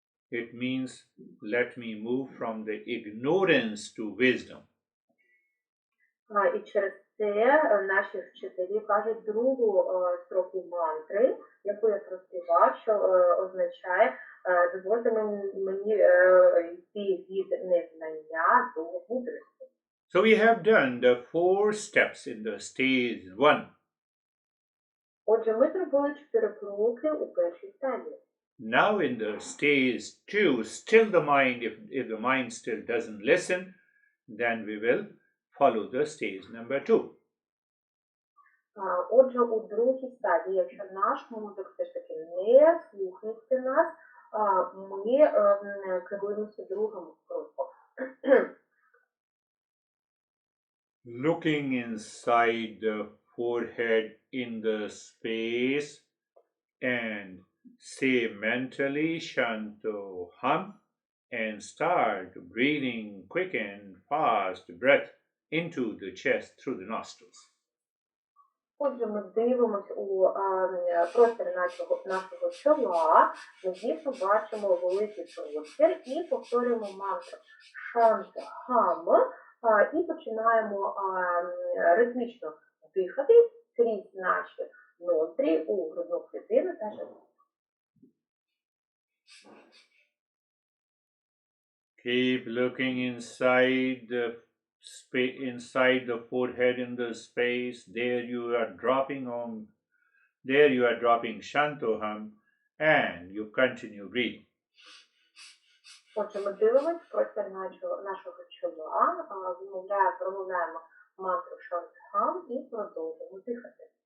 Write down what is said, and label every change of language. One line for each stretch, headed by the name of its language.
English: It means let me move from the ignorance to wisdom.
Ukrainian: І через це наші вчителі кажуть другу строку мантри, яку я проспівав, що означає дозвольте мені йти від незнання до мудрості.
English: So we have done the 4 steps in the stage 1.
Ukrainian: Отже, ми зробили 4 кроки у першій стадії.
English: Now in the stage 2, still the mind, if the mind still doesn't listen, then we will follow the stage number 2.
Ukrainian: Отже, у другій стадії, якщо наш мозок все ж таки не слухається нас, ми керуємося другим кроком.
English: Looking inside the forehead in the space and say mentally Shanto Hum and start breathing quick and fast breath into the chest through the nostrils.
Ukrainian: Отже, ми дивимося у простір нашого чола, ми дійсно бачимо великий простір і повторюємо мантру Шанта Хам і починаємо ритмічно дихати крізь наші ноздрі у грудну клітину та живот.
English: Keep looking inside the forehead in the space. There you are dropping Shantoham, and you continue breathing.
Ukrainian: Отже, ми дивимося простір нашого чола, промовляємо мантру Шантхам і продовжуємо дихати.